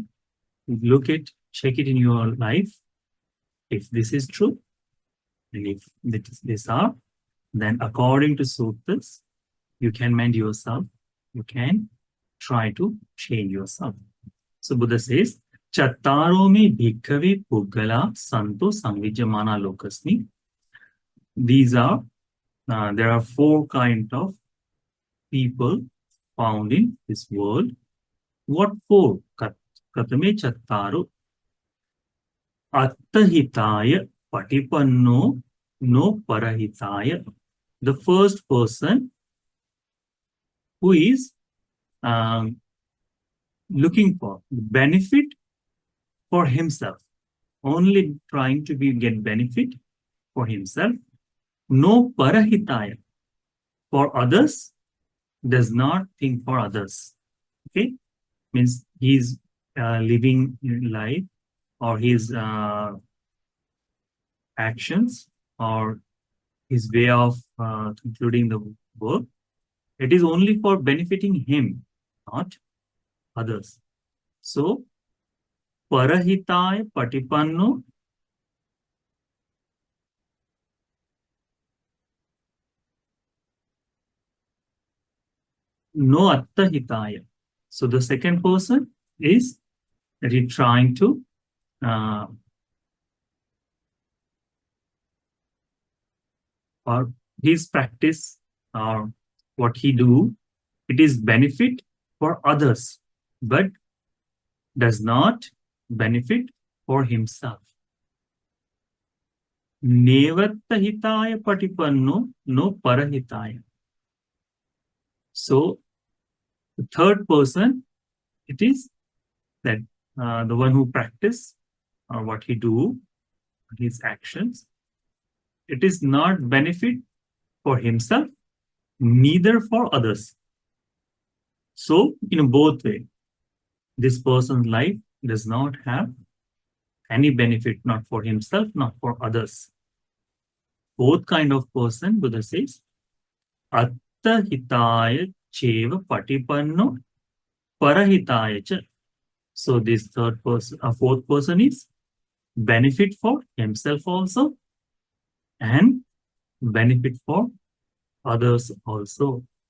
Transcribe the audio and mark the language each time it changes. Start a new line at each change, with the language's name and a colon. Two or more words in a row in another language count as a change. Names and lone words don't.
English: Look it, check it in your life. If this is true, and if these are, then according to suttas, you can mend yourself. You can try to change yourself. So Buddha says,
Pali: Chattaro me bhikkhave puggala santo samvijamana lokasmi.
English: These are, there are four kind of people found in this world. What four?
Pali: Katame chattaro. Attahitaya patipanno no parahitaya.
English: The first person who is looking for benefit for himself, only trying to get benefit for himself.
Pali: No parahitaya,
English: for others, does not think for others. Okay, means he's living life, or his actions, or his way of concluding the work. It is only for benefiting him, not others. So,
Pali: parahitaya patipanno. No attahitaya.
English: So the second person is that he's trying to or his practice, or what he do, it is benefit for others, but does not benefit for himself.
Pali: Nevattahitaya patipanno no parahitaya.
English: So the third person, it is that the one who practice, or what he do, his actions, it is not benefit for himself, neither for others. So in both ways, this person's life does not have any benefit, not for himself, not for others. Both kind of person, Buddha says,
Pali: attahitaya cheva patipanno parahitaya cha.
English: So this third person, fourth person is benefit for himself also, and benefit for others also.